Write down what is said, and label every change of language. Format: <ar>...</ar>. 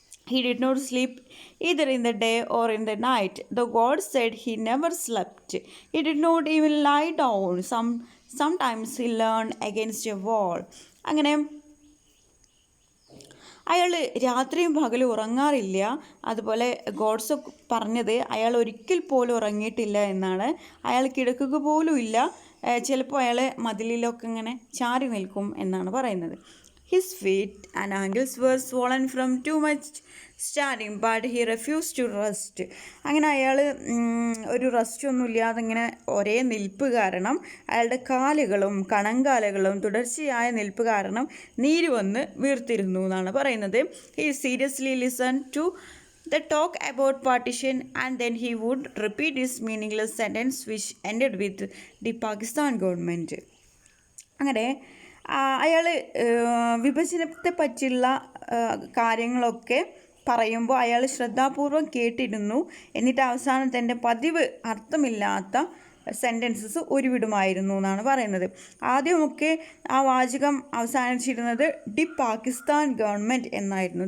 <en>He did not sleep either in the day or in the night. The God said he never slept. He did not even lie down. Sometimes he leaned against a wall.</en> <ml>അങ്ങനെ അയാൾ രാത്രിയും പകലും ഉറങ്ങാറില്ല. അതുപോലെ God's പറഞ്ഞത് അയാൾ ഒരിക്കൽ പോലും ഉറങ്ങിയിട്ടില്ല എന്നാണ്. അയാൾ കിടക്കുക പോലും ഇല്ല, ചിലപ്പോൾ അയാൾ മതിലിലൊക്കെ ഇങ്ങനെ ചാരി നിൽക്കും എന്നാണ് പറയുന്നത്.</ml> <en>His feet and ankles were swollen from too much standing, but he refused to rest.</en> <ml>അങ്ങനെ അയാൾ ഒരു റെസ്റ്റൊന്നും ഇല്ലാതെ ഇങ്ങനെ ഒരേ നിൽപ്പ് കാരണം, അയാളുടെ കാലുകളും കണങ്കാലുകളും തുടർച്ചയായ നിൽപ്പ് കാരണം നീര് വന്ന് വീർത്തിരുന്നു എന്നാണ് പറയുന്നത്.</ml> <en>He seriously listened to the talk about partition and then he would repeat his meaningless sentence which ended with the Pakistan government. അങ്ങനെ</en> <ml>അയാൾ വിഭജനത്തെ പറ്റിയുള്ള കാര്യങ്ങളൊക്കെ പറയുമ്പോൾ അയാൾ ശ്രദ്ധാപൂർവം കേട്ടിരുന്നു. എന്നിട്ട് അവസാനം തൻ്റെ പതിവ് അർത്ഥമില്ലാത്ത സെൻറ്റൻസസ് ഉരുവിടുമായിരുന്നു എന്നാണ് പറയുന്നത്. ആദ്യമൊക്കെ ആ വാചകം അവസാനിച്ചിരുന്നത് ദി പാകിസ്ഥാൻ ഗവൺമെൻറ് എന്നായിരുന്നു.</ml>